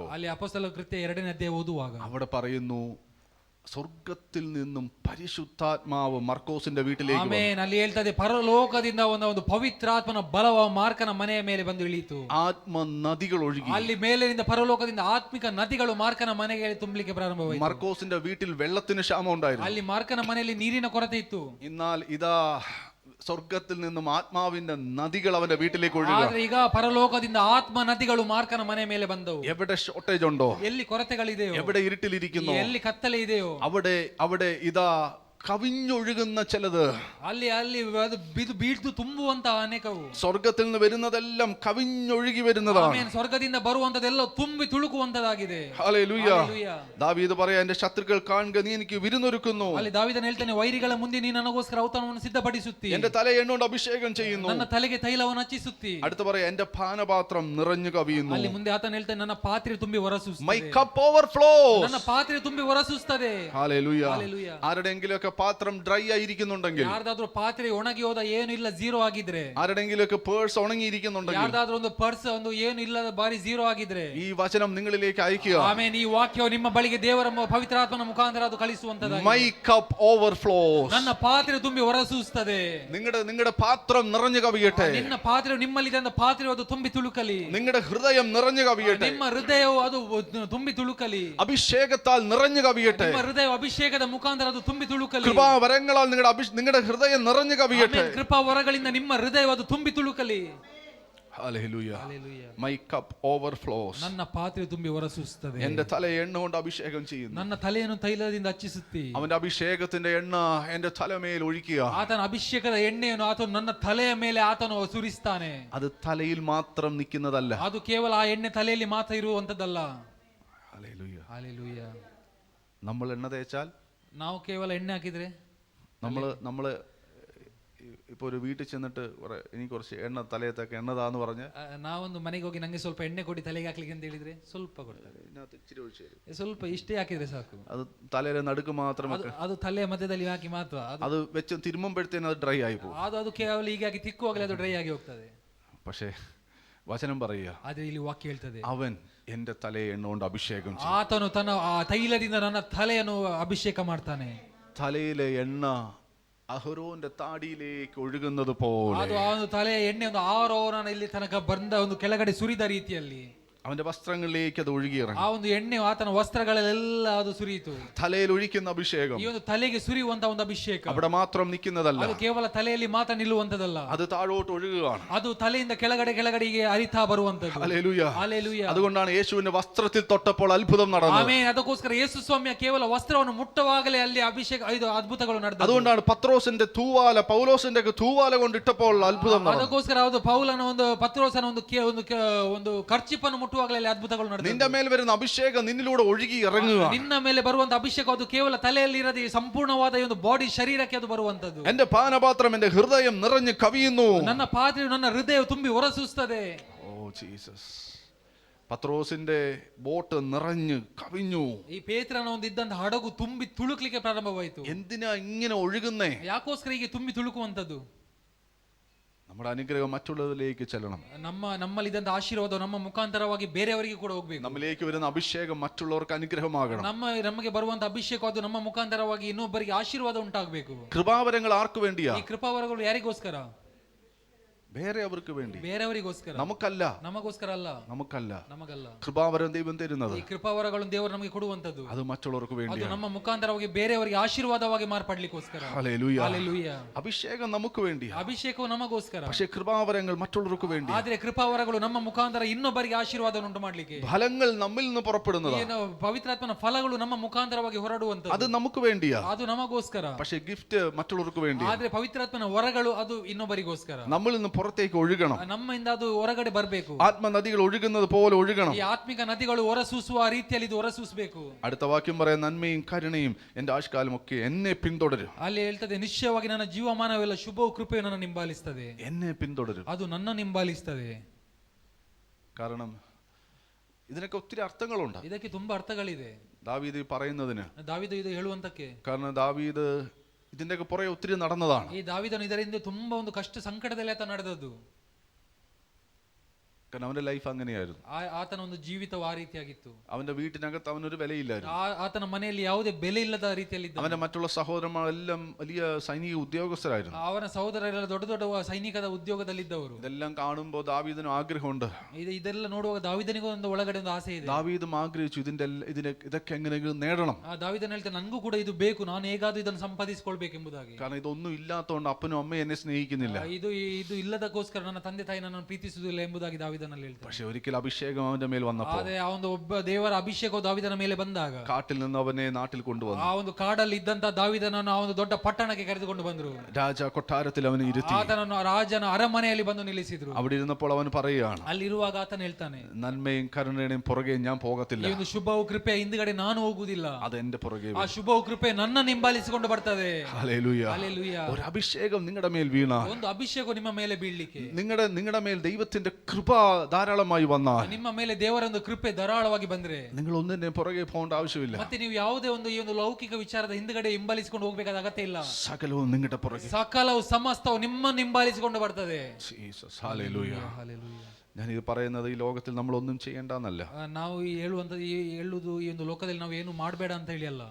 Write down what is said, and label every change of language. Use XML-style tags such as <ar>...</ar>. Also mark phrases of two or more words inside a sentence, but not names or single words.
<kn>ಅಲ್ಲಿ ಅಪೊಸ್ತಲರ ಕೃತ್ಯ 2ನೇ ಅಧ್ಯಾಯ ಓದುವಾಗ</kn> <ml>അവിടെ പറയുന്നു, സ്വർഗത്തിൽ നിന്നും പരിശുദ്ധാത്മാവ് മർക്കോസിന്റെ വീട്ടിലേക്ക് വന്നു.</ml> <kn>ಆಮೆನ್. ಅಲ್ಲಿ ಹೇಳ್ತದೆ, ಪರಲೋಕದಿಂದ ಒಂದು ಪವಿತ್ರಾತ್ಮನ ಬಲವ ಮಾರ್ಕನ ಮನೆಯ ಮೇಲೆ ಬಂದು ಇಳಿಯಿತು.</kn> <ml>ആത്മ നദികൾ ഒഴുകി.</ml> <kn>ಅಲ್ಲಿ ಮೇಲಿನಿಂದ ಪರಲೋಕದಿಂದ ಆತ್ಮಿಕ ನದಿಗಳು ಮಾರ್ಕನ ಮನೆಗೆ ತುಂಬಲಿಕ್ಕೆ ಪ್ರಾರಂಭವಾಯಿತು.</kn> <ml>മർക്കോസിന്റെ വീട്ടിൽ വെള്ളത്തിന് ക്ഷാമം ഉണ്ടായിരുന്നു.</ml> <kn>ಅಲ್ಲಿ ಮಾರ್ಕನ ಮನೆಯಲ್ಲಿ ನೀರಿನ ಕೊರತೆ ಇತ್ತು.</kn> <ml>എന്നാൽ ഇതാ സ്വർഗത്തിൽ നിന്നും ആത്മാവിന്റെ നദികൾ അവന്റെ വീട്ടിലേക്ക് ഒഴുകുക.</ml> <kn>ಆದ್ರೆ ಈಗ ಪರಲೋಕದಿಂದ ಆತ್ಮ ನದಿಗಳು ಮಾರ್ಕನ ಮನೆ ಮೇಲೆ ಬಂದವು.</kn> <ml>എവിടെ ഷോർട്ടേജ് ഉണ്ടോ,</ml> <kn>ಎಲ್ಲಿ ಕೊರತೆಗಳಿದೆಯೋ,</kn> <ml>എവിടെ ഇരുട്ടിലിരിക്കുന്നു,</ml> <kn>ಎಲ್ಲಿ ಕತ್ತಲೆ ಇದೆಯೋ,</kn> <ml>അവിടെ ഇതാ കവിഞ്ഞൊഴുകുന്ന ചിലത്,</ml> <kn>ಅಲ್ಲಿ ಅದು ಬೀಳ್ದು ತುಂಬುವಂತ ಅನೇಕವು.</kn> <ml>സ്വർഗത്തിൽ നിന്ന് വരുന്നതെല്ലാം കവിഞ്ഞൊഴുകി വരുന്നതാണ്.</ml> <kn>ಆಮೆನ್. ಸ್ವರ್ಗದಿಂದ ಬರುವಂತದೆಲ್ಲ ತುಂಬಿ ತುಳುಕುವಂತದಾಗಿದೆ.</kn> <ml>ഹല്ലേലൂയ.</ml> <kn>ಹಲ್ಲೆಲೂಯ.</kn> <ml>ദാവീദ് പറയാ, എന്റെ ശത്രുക്കൾ കാണുക, നീ എനിക്ക് വിരുന്നൊരുക്കുന്നു.</ml> <kn>ಅಲ್ಲಿ ದಾವೀದನು ಹೇಳ್ತಾನೆ, ವೈರಿಗಳ ಮುಂದೆ ನೀನು ನನಗೋಸ್ಕರ ಔತಣವನ್ನು ಸಿದ್ಧಪಡಿಸುತ್ತಿ,</kn> <ml>എന്റെ തല എണ്ണോണ്ട് അഭിഷേകം ചെയ്യുന്നു.</ml> <kn>ನನ್ನ ತಲೆಗೆ ತೈಲವನ್ನು ಹಚ್ಚಿಸುತ್ತಿ.</kn> <ml>അടുത്ത പറയാ, എന്റെ പാനപാത്രം നിറഞ്ഞു കവിയുന്നു.</ml> <kn>ಅಲ್ಲಿ ಮುಂದೆ ಆತನು ಹೇಳ್ತಾನೆ, ನನ್ನ ಪಾತ್ರೆ ತುಂಬಿ ಹೊರಸೂಸುತ್ತದೆ.</kn> <en>My cup overflows.</en> <kn>ನನ್ನ ಪಾತ್ರೆ ತುಂಬಿ ಹೊರಸೂಸುತ್ತದೆ.</kn> <ml>ഹല്ലേലൂയ. ഹല്ലേലൂയ. ആരുടെയെങ്കിലുമൊക്കെ പാത്രം ഡ്രൈ ആയിരിക്കുന്നുണ്ടെങ്കിൽ,</ml> <kn>ಯಾರ್ದಾದ್ರೂ ಪಾತ್ರೆ ಒಣಗಿ ಹೋದ, ಏನು ಇಲ್ಲ, ಝೀರೋ ಆಗಿದ್ರೆ,</kn> <ml>ആരുടെയെങ്കിലുമൊക്കെ പേഴ്സ് ഉണങ്ങിയിരിക്കുന്നുണ്ടെങ്കിൽ,</ml> <kn>ಯಾರ್ದಾದ್ರೂ ಒಂದು ಪರ್ಸ್ ಒಂದು ಏನು ಇಲ್ಲದ ಬಾರಿ ಝೀರೋ ಆಗಿದ್ರೆ,</kn> <ml>ഈ വചനം നിങ്ങളിലേക്ക് അയക്കുക.</ml> <kn>ಆಮೆನ್. ಈ ವಾಕ್ಯವು ನಿಮ್ಮ ಬಳಿಗೆ ದೇವರ ಪವಿತ್ರಾತ್ಮನ ಮುಖಾಂತರ ಅದು ಕಳಿಸುವಂತದ್ದಾಗಿದೆ.</kn> <en>My cup overflows.</en> <kn>ನನ್ನ ಪಾತ್ರೆ ತುಂಬಿ ಹೊರಸೂಸುತ್ತದೆ.</kn> <ml>നിങ്ങളുടെ പാത്രം നിറഞ്ഞു കവിയട്ടെ.</ml> <kn>ನಿನ್ನ ಪಾತ್ರೆ, ನಿಮ್ಮಲ್ಲಿದೆ ಅಂತ ಪಾತ್ರೆ ಅದು ತುಂಬಿ ತುಳುಕಲಿ.</kn> <ml>നിങ്ങളുടെ ഹൃദയം നിറഞ്ഞു കവിയട്ടെ.</ml> <kn>ನಿಮ್ಮ ಹೃದಯವು ಅದು ತುಂಬಿ ತುಳುಕಲಿ.</kn> <ml>അഭിഷേകത്താൽ നിറഞ്ഞു കവിയട്ടെ.</ml> <kn>ನಿಮ್ಮ ಹೃದಯ ಅಭಿಷೇಕದ ಮುಖಾಂತರ ಅದು ತುಂಬಿ ತುಳುಕಲಿ.</kn> <ml>കൃപാവരങ്ങളാൽ നിങ്ങളുടെ ഹൃദയം നിറഞ്ഞു കവിയട്ടെ.</ml> <kn>ಕೃಪಾ ವರಗಳಿಂದ ನಿಮ್ಮ ಹೃದಯ ಅದು ತುಂಬಿ ತುಳುಕಲಿ.</kn> <en>Hallelujah. Hallelujah. My cup overflows.</en> <kn>ನನ್ನ ಪಾತ್ರೆ ತುಂಬಿ ಹೊರಸೂಸುತ್ತದೆ.</kn> <ml>എന്റെ തല എണ്ണ കൊണ്ട് അഭിഷേകം ചെയ്യുന്നു.</ml> <kn>ನನ್ನ തಲೆಯನ್ನು ತೈಲದಿಂದ ಹಚ್ಚಿಸುತ್ತಿ.</kn> <ml>അവന്റെ അഭിഷേകത്തിന്റെ എണ്ണ എന്റെ തലമേൽ ഒഴിക്കുക.</ml> <kn>ಆತನ ಅಭಿಷೇಕದ ಎಣ್ಣೆಯನ್ನು ಆತನು ನನ್ನ ತಲೆಯ ಮೇಲೆ ಆತನು ಸುರಿಸ್ತಾನೆ.</kn> <ml>അത് തലയിൽ മാത്രം നിൽക്കുന്നതല്ല.</ml> <kn>ಅದು ಕೇವಲ ಆ ಎಣ್ಣೆ ತಲೆಯಲ್ಲಿ ಮಾತ್ರ ಇರುವಂತದ್ದಲ್ಲ.</kn> <en>Hallelujah. Hallelujah.</en> <ml>നമ്മൾ എണ്ണ തേച്ചാൽ,</ml> <kn>ನಾವು ಕೇವಲ ಎಣ್ಣೆ ಹಾಕಿದ್ರೆ,</kn> <ml>നമ്മള് ഇപ്പൊ ഒരു വീട്ടിൽ ചെന്നിട്ട് എനിക്ക് കുറച്ച് എണ്ണ തലയത്തൊക്കെ എണ്ണതാന്ന് പറഞ്ഞ്</ml> <kn>ನಾವೊಂದು ಮನೆಗೆ ಹೋಗಿ ನಂಗೆ ಸ್ವಲ್ಪ ಎಣ್ಣೆ ಕೊಡಿ ತಲೆಗೆ ಹಾಕ್ಲಿಕ್ಕೆ ಅಂತ ಹೇಳಿದ್ರೆ ಸ್ವಲ್ಪ ಕೊಡ್ತಾರೆ.</kn> <ml>ഇതിനകത്ത് ഇച്ചിരി ഒഴിച്ച് തരും.</ml> <kn>ಸ್ವಲ್ಪ ಇಷ್ಟೇ ಹಾಕಿದ್ರೆ ಸಾಕು.</kn> <ml>അത് തലയിലെ നടുക്ക് മാത്രം</ml> <kn>ಅದು ತಲೆಯ ಮಧ್ಯದಲ್ಲಿ ಹಾಕಿ ಮಾತ್ರ.</kn> <ml>അത് വെച്ച് തിരുമ്പുമ്പോഴത്തേനും അത് ഡ്രൈ ആയി പോകും.</ml> <kn>ಅದು ಕೇವಲ ಹೀಗಾಗಿ ತಿಕ್ಕುವಾಗಲೇ ಅದು ಡ್ರೈ ಆಗಿ ಹೋಗ್ತದೆ.</kn> <ml>പക്ഷേ വചനം പറയുക,</ml> <kn>ಆದ್ರೆ ಇಲ್ಲಿ ವಾಕ್ಯ ಹೇಳ್ತದೆ,</kn> <ml>അവൻ എന്റെ തലയെ എണ്ണ കൊണ്ട് അഭിഷേകം ചെയ്യും.</ml> <kn>ಆತನು ತನ್ನ ಆ ತೈಲದಿಂದ ನನ್ನ ತಲೆಯನ್ನು ಅಭಿಷೇಕ ಮಾಡ್ತಾನೆ.</kn> <ml>തലയിലെ എണ്ണ അഹരോന്റെ താടിയിലേക്ക് ഒഴുകുന്നത് പോലെ</ml> <kn>ಅದು ಆ ಒಂದು ತಲೆಯ ಎಣ್ಣೆ ಒಂದು ಆರೋಹಣ ಇಲ್ಲಿ ತನಕ ಬಂದ ಒಂದು ಕೆಳಗಡೆ ಸುರಿದ ರೀತಿಯಲ್ಲಿ</kn> <ml>അവന്റെ വസ്ത്രങ്ങളിലേക്ക് അത് ഒഴുകിയിറങ്ങി.</ml> <kn>ಆ ಒಂದು ಎಣ್ಣೆ ಆತನ ವಸ್ತ್ರಗಳಲ್ಲೆಲ್ಲ ಅದು ಸುರಿಯಿತು.</kn> <ml>തലയിൽ ഒഴിക്കുന്ന അഭിഷേകം</ml> <kn>ಈ ಒಂದು ತಲೆಗೆ ಸುರಿಯುವಂತ ಒಂದು ಅಭಿಷೇಕ</kn> <ml>അവിടെ മാത്രം നിൽക്കുന്നതല്ല,</ml> <kn>ಅದು ಕೇವಲ ತಲೆಯಲ್ಲಿ ಮಾತ್ರ ನಿಲ್ಲುವಂತದಲ್ಲ,</kn> <ml>അത് താഴോട്ട് ഒഴുകുകയാണ്.</ml> <kn>ಅದು ತಲೆಯಿಂದ ಕೆಳಗಡೆಗೆ ಹರಿತಾ ಬರುವಂತದ್ದು.</kn> <ml>ഹല്ലേലൂയ.</ml> <kn>ಹಲ್ಲೆಲೂಯ.</kn> <ml>അതുകൊണ്ടാണ് യേശുവിന്റെ വസ്ത്രത്തിൽ തൊട്ടപ്പോൾ അത്ഭുതം നടന്നത്.</ml> <kn>ಆಮೆನ್. ಅದಕ್ಕೋಸ್ಕರ ಯೇಸು ಸ್ವಾಮಿಯ ಕೇವಲ ವಸ್ತ್ರವನ್ನು ಮುಟ್ಟುವಾಗಲೇ ಅಲ್ಲಿ ಅಭಿಷೇಕ ಇದು ಅದ್ಭುತಗಳು ನಡೆದವು.</kn> <ml>അതുകൊണ്ടാണ് പത്രോസിന്റെ തൂവാല പൗലോസിന്റെ തൂവാല കൊണ്ടിട്ടപ്പോൾ അത്ഭുതം നടന്നു.</ml> <kn>ಅದಕ್ಕೋಸ್ಕರ ಅದು ಪೌಲನ ಒಂದು ಪತ್ರೋಸನ ಒಂದು ಕರ್ಚಿಪನ್ನು ಮುಟ್ಟುವಾಗಲೇ ಅದ್ಭುತಗಳು ನಡೆದವು.</kn> <ml>നിന്റെ മേൽ വരുന്ന അഭിഷേകം നിന്നിലൂടെ ഒഴുകി ഇറങ്ങുക.</ml> <kn>ನಿನ್ನ ಮೇಲೆ ಬರುವಂತ ಅಭಿಷೇಕ ಅದು ಕೇವಲ ತಲೆಯಲ್ಲಿ ಇರದೆ ಸಂಪೂರ್ಣವಾದ ಒಂದು ಬಾಡಿ ಶರೀರಕ್ಕೆ ಅದು ಬರುವಂತದ್ದು.</kn> <ml>എന്റെ പാനപാത്രം എന്റെ ഹൃദയം നിറഞ്ഞു കവിയുന്നു.</ml> <kn>ನನ್ನ ಪಾತ್ರೆಯು ನನ್ನ ಹೃದಯ ತುಂಬಿ ಹೊರಸೂಸುತ್ತದೆ.</kn> <ml>ഓ ജീസസ്. പത്രോസിന്റെ ബോട്ട് നിറഞ്ഞു കവിഞ്ഞു.</ml> <kn>ಈ ಪೇತ್ರನ ಒಂದು ಇದ್ದಂತ ಹಡಗು ತುಂಬಿ ತುಳುಕ್ಲಿಕ್ಕೆ ಪ್ರಾರಂಭವಾಯಿತು.</kn> <ml>എന്തിനാ ഇങ്ങനെ ഒഴുകുന്നേ?</ml> <kn>ಯಾಕೋಸ್ಕರ ಹೀಗೆ ತುಂಬಿ ತುಳುಕುವಂತದ್ದು?</kn> <ml>നമ്മുടെ അനുഗ്രഹം മറ്റുള്ളവരിലേക്ക് ചെല്ലണം.</ml> <kn>ನಮ್ಮಲ್ಲಿದ್ದಂತ ಆಶೀರ್ವಾದ ನಮ್ಮ ಮುಖಾಂತರವಾಗಿ ಬೇರೆಯವರಿಗೆ ಕೂಡ ಹೋಗ್ಬೇಕು.</kn> <ml>നമ്മിലേക്ക് വരുന്ന അഭിഷേകം മറ്റുള്ളവർക്ക് അനുഗ്രഹമാകണം.</ml> <kn>ನಮಗೆ ಬರುವಂತ ಅಭಿಷೇಕ ಅದು ನಮ್ಮ ಮುಖಾಂತರವಾಗಿ ಇನ್ನೊಬ್ಬರಿಗೆ ಆಶೀರ್ವಾದ ಉಂಟಾಗಬೇಕು.</kn> <ml>കൃപാവരങ്ങൾ ആർക്ക് വേണ്ടിയാ?</ml> <kn>ಈ ಕೃಪಾವರಗಳು ಯಾರಿಗೋಸ್ಕರ?</kn> <ml>വേറെ അവർക്ക് വേണ്ടി,</ml> <kn>ಬೇರೆಯವರಿಗೋಸ್ಕರ,</kn> <ml>നമുക്കല്ല.</ml> <kn>ನಮಗೋಸ್ಕರ ಅಲ್ಲ,</kn> <ml>നമുക്കല്ല.</ml> <kn>ನಮಗಲ್ಲ.</kn> <ml>കൃപാവരം ദൈവം തരുന്നത്,</ml> <kn>ಈ ಕೃಪಾವರಗಳನ್ನು ದೇವರು ನಮಗೆ ಕೊಡುವಂತದ್ದು,</kn> <ml>അത് മറ്റുള്ളവർക്ക്</ml> <kn>ಅದು</kn> <ml>വേണ്ടിയാണ്.</ml> <kn>ನಮ್ಮ ಮುಖಾಂತರವಾಗಿ ಬೇರೆಯವರಿಗೆ ಆಶೀರ್ವಾದವಾಗಿ ಮಾರ್ಪಡ್ಲಿಕ್ಕೋಸ್ಕರ.</kn> <ml>ഹല്ലേലൂയ.</ml> <kn>ಹಲ್ಲೆಲೂಯ.</kn> <ml>അഭിഷേകം നമുക്ക് വേണ്ടിയാ,</ml> <kn>ಅಭಿಷೇಕವು ನಮಗೋಸ್ಕರ.</kn> <ml>പക്ഷേ കൃപാവരങ്ങൾ മറ്റുള്ളവർക്ക് വേണ്ടി.</ml> <kn>ಆದ್ರೆ ಕೃಪಾವರಗಳು ನಮ್ಮ ಮುಖಾಂತರ ಇನ್ನೊಬ್ಬರಿಗೆ ಆಶೀರ್ವಾದ ಉಂಟು ಮಾಡ್ಲಿಕ್ಕೆ,</kn> <ml>ഫലങ്ങൾ നമ്മിൽ നിന്ന് പുറപ്പെടുന്നതാണ്.</ml> <kn>ಏನು ಪವಿತ್ರಾತ್ಮನ ಫಲಗಳು ನಮ್ಮ ಮುಖಾಂತರವಾಗಿ ಹೊರಡುವಂತದ್ದು,</kn> <ml>അത് നമുക്ക് വേണ്ടിയാ,</ml> <kn>ಅದು ನಮಗೋಸ್ಕರ.</kn> <ml>പക്ഷേ ഗിഫ്റ്റ് മറ്റുള്ളവർക്ക് വേണ്ടി.</ml> <kn>ಆದ್ರೆ ಪವಿತ್ರಾತ್ಮನ ವರಗಳು ಅದು ಇನ್ನೊಬ್ಬರಿಗೋಸ್ಕರ.</kn> <ml>നമ്മിൽ നിന്ന് പുറത്തേക്ക് ഒഴുകണം.</ml> <kn>ನಮ್ಮಿಂದ ಅದು ಹೊರಗಡೆ ಬರಬೇಕು.</kn> <ml>ആത്മനദികൾ ഒഴുകുന്നത് പോലെ ഒഴുകണം.</ml> <kn>ಈ ಆತ್ಮಿಕ ನದಿಗಳು ಹೊರಸೂಸುವ ರೀತಿಯಲ್ಲಿ ಇದು ಹೊರಸೂಸಬೇಕು.</kn> <ml>അടുത്ത വാക്യം പറയാം, നന്മയും കരുണയും എന്റെ ആയുഷ്കാലം ഒക്കെ എന്നെ പിന്തുടരും.</ml> <kn>ಅಲ್ಲಿ ಹೇಳ್ತದೆ, ನಿಶ್ಚಯವಾಗಿ ನನ್ನ ಜೀವಮಾನವೆಲ್ಲ ಶುಭವು ಕೃಪೆಯು ನನ್ನ ಹಿಂಬಾಲಿಸ್ತದೆ.</kn> <ml>എന്നെ പിന്തുടരും.</ml> <kn>ಅದು ನನ್ನ ಹಿಂಬಾಲಿಸ್ತದೆ.</kn> <ml>കാരണം ഇതിനൊക്കെ ഒത്തിരി അർത്ഥങ്ങളുണ്ട്.</ml> <kn>ಇದಕ್ಕೆ ತುಂಬಾ ಅರ್ಥಗಳಿದೆ</kn> <ml>ദാവീദ് പറയുന്നതിന്.</ml> <kn>ದಾವೀದ ಇದು ಹೇಳುವಂತಕ್ಕೆ.</kn> <ml>കാരണം ദാവീദ് ഇതിന്റെയൊക്കെ പുറകെ ഒത്തിരി നടന്നതാണ്.</ml> <kn>ಈ ದಾವೀದನು ಇದರಿಂದ ತುಂಬಾ ಒಂದು ಕಷ್ಟ ಸಂಕಟದಲ್ಲಿ ಆತ ನಡೆದದ್ದು.</kn> <ml>കാരണം അവന്റെ ലൈഫ് അങ്ങനെയായിരുന്നു.</ml> <kn>ಆತನ ಒಂದು ಜೀವಿತವು ಆ ರೀತಿಯಾಗಿತ್ತು.</kn> <ml>അവന്റെ വീട്ടിനകത്ത് അവനൊരു വിലയില്ലായിരുന്നു.</ml> <kn>ಆತನ ಮನೆಯಲ್ಲಿ ಯಾವುದೇ ಬೆಲೆ ಇಲ್ಲದ ರೀತಿಯಲ್ಲಿ ಇದ್ದ.</kn> <ml>അവന്റെ മറ്റുള്ള സഹോദരന്മാരെല്ലാം വലിയ സൈനിക ഉദ്യോഗസ്ഥരായിരുന്നു.</ml> <kn>ಅವನ ಸಹೋದರರೆಲ್ಲ ದೊಡ್ಡ ದೊಡ್ಡ ಸೈನಿಕದ ಉದ್ಯೋಗದಲ್ಲಿದ್ದವರು.</kn> <ml>ഇതെല്ലാം കാണുമ്പോൾ ദാവീദിനും ആഗ്രഹമുണ്ട്.</ml> <kn>ಇದೆಲ್ಲ ನೋಡುವಾಗ ದಾವೀದನಿಗೂ ಒಂದು ಒಳಗಡೆ ಒಂದು ಆಸೆ ಇದೆ.</kn> <ml>ദാവീദും ആഗ്രഹിച്ചു ഇതൊക്കെ എങ്ങനെയെങ്കിലും നേടണം.</ml> <kn>ದಾವೀದನು ಹೇಳ್ತಾನೆ, ನನಗೂ ಕೂಡ ಇದು ಬೇಕು, ನಾನು ಹೇಗಾದ್ರೂ ಇದನ್ನು ಸಂಪಾದಿಸಿಕೊಳ್ಬೇಕೆಂಬುದಾಗಿ.</kn> <ml>കാരണം ഇതൊന്നും ഇല്ലാത്തതുകൊണ്ട് അപ്പനും അമ്മയും എന്നെ സ്നേഹിക്കുന്നില്ല.</ml> <kn>ಇದು ಇಲ್ಲದಕ್ಕೋಸ್ಕರ ನನ್ನ ತಂದೆ ತಾಯಿ ನನ್ನನ್ನು ಪ್ರೀತಿಸುವುದಿಲ್ಲ ಎಂಬುದಾಗಿ ದಾವೀದನಲ್ಲಿ ಹೇಳ್ತಾನೆ.</kn> <ml>പക്ഷെ ഒരിക്കൽ അഭിഷേകം അവന്റെ മേൽ വന്നപ്പോൾ,</ml> <kn>ಅದೇ ಆ ಒಂದು ಒಬ್ಬ ದೇವರ ಅಭಿಷೇಕವು ದಾವೀದನ ಮೇಲೆ ಬಂದಾಗ,</kn> <ml>കാട്ടിൽ നിന്ന് അവനെ നാട്ടിൽ കൊണ്ടുവന്നു.</ml> <kn>ಆ ಒಂದು ಕಾಡಲ್ಲಿ ಇದ್ದಂತ ದಾವೀದನನ್ನು ಆ ಒಂದು ದೊಡ್ಡ ಪಟ್ಟಣಕ್ಕೆ ಕರೆದುಕೊಂಡು ಬಂದರು.</kn> <ml>രാജ കൊട്ടാരത്തിൽ അവനെ ഇരുത്തി</ml> <kn>ಆತನನ್ನು ರಾಜನ ಅರಮನೆಯಲ್ಲಿ ಬಂದು ನಿಲ್ಲಿಸಿದ್ರು.</kn> <ml>അവിടെ ഇരുന്നപ്പോൾ അവൻ പറയുകയാണ്,</ml> <kn>ಅಲ್ಲಿರುವಾಗ ಆತನ ಹೇಳ್ತಾನೆ,</kn> <ml>നന്മയും കരുണയുടെയും പുറകെ ഞാൻ പോകത്തില്ല.</ml> <kn>ಈ ಒಂದು ಶುಭವು ಕೃಪೆ ಹಿಂದ್ಗಡೆ ನಾನು ಹೋಗುವುದಿಲ್ಲ,</kn> <ml>അത് എന്റെ പുറകെ</ml> <kn>ಆ ಶುಭವು ಕೃಪೆ ನನ್ನ ಹಿಂಬಾಲಿಸಿಕೊಂಡು ಬರ್ತದೆ.</kn> <ml>ഹല്ലേലൂയ.</ml> <kn>ಹಲ್ಲೆಲೂಯ.</kn> <ml>ഒരു അഭിഷേകം നിങ്ങളുടെ മേൽ വീണാൽ,</ml> <kn>ಒಂದು ಅಭಿಷೇಕ ನಿಮ್ಮ ಮೇಲೆ ಬೀಳಲಿಕ್ಕೆ,</kn> <ml>നിങ്ങളുടെ മേൽ ദൈവത്തിന്റെ കൃപ ധാരാളമായി വന്നാൽ,</ml> <kn>ನಿಮ್ಮ ಮೇಲೆ ದೇವರ ಒಂದು ಕೃಪೆ ಧಾರಾಳವಾಗಿ ಬಂದ್ರೆ,</kn> <ml>നിങ്ങൾ ഒന്നിന്റെ പുറകെ പോകേണ്ട ആവശ്യമില്ല.</ml> <kn>ಮತ್ತೆ ನೀವು ಯಾವುದೇ ಒಂದು ಈ ಒಂದು ಲೌಕಿಕ ವಿಚಾರದ ಹಿಂದ್ಗಡೆ ಹಿಂಬಾಲಿಸಿಕೊಂಡು ಹೋಗ್ಬೇಕಾದ ಅಗತ್ಯ ಇಲ್ಲ.</kn> <ml>സകലവും നിങ്ങളുടെ പുറകെ,</ml> <kn>ಸಕಲವು ಸಮಸ್ತವು ನಿಮ್ಮನ್ನು ಹಿಂಬಾಲಿಸಿಕೊಂಡು ಬರ್ತದೆ.</kn> <ml>ജീസസ്. ഹല്ലേലൂയ.</ml> <kn>ಹಲ್ಲೆಲೂಯ.</kn> <ml>ഞാനിത് പറയുന്നത് ഈ ലോകത്തിൽ നമ്മൾ ഒന്നും ചെയ്യേണ്ടെന്നല്ല.</ml> <kn>ನಾವು ಹೇಳುವುದು ಈ ಒಂದು ಲೋಕದಲ್ಲಿ ನಾವು ಏನು ಮಾಡಬೇಡ ಅಂತ ಹೇಳಿ ಅಲ್ಲ.</kn>